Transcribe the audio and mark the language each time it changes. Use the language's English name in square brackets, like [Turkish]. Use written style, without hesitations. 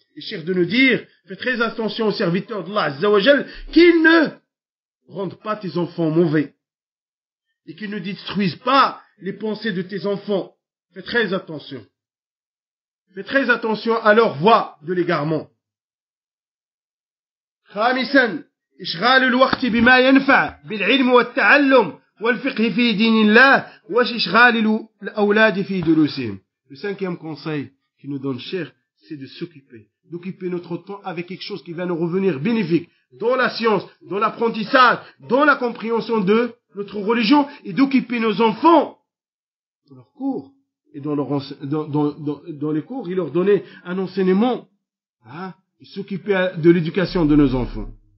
[French] Ils cherchent de nous dire, fais très attention aux serviteurs d'Allah Azza wa Jal, qu'ils ne rendent pas tes enfants mauvais et qu'ils ne détruisent pas les pensées de tes enfants. Fais très attention. Fais très attention à leur voie de l'égarement. [Arabic] خامساً إشغال الوقت بما ينفع بالعلم والتعلم والفقه في دين الله وإشغال الأولاد في دروسهم. [French] Le cinquième conseil qui nous donne cher, c'est de s'occuper, d'occuper notre temps avec quelque chose qui va nous revenir bénéfique. Dans la science, dans l'apprentissage, dans la compréhension de notre religion, et d'occuper nos enfants dans leurs cours et dans les cours, et leur donner un enseignement, hein, et s'occuper de l'éducation de nos enfants.